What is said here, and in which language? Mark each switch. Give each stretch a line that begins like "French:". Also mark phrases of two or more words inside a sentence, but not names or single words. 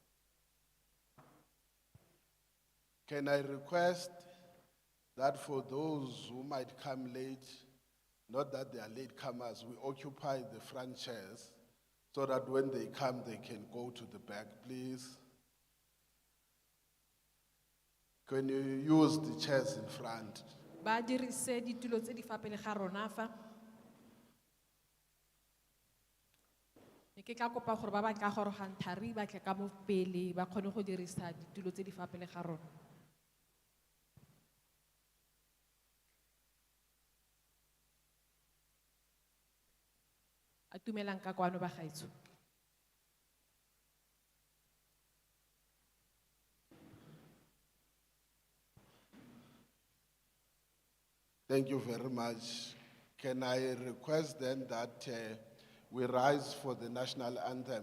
English: Can I request that for those who might come late, not that they are late comers, we occupy the front chairs so that when they come, they can go to the back, please? Can you use the chairs in front?
Tswana: Ba dirise ditulo tse di fa pele ga rona fa. Ke tla kopa gore ba ba tla gorogang thari ba tle ka mo pele ba kgone go dirisa ditulo tse di fa pele ga rona. A tumelang ka kwano ba gaetsho.
English: Thank you very much. Can I request then that we rise for the national anthem?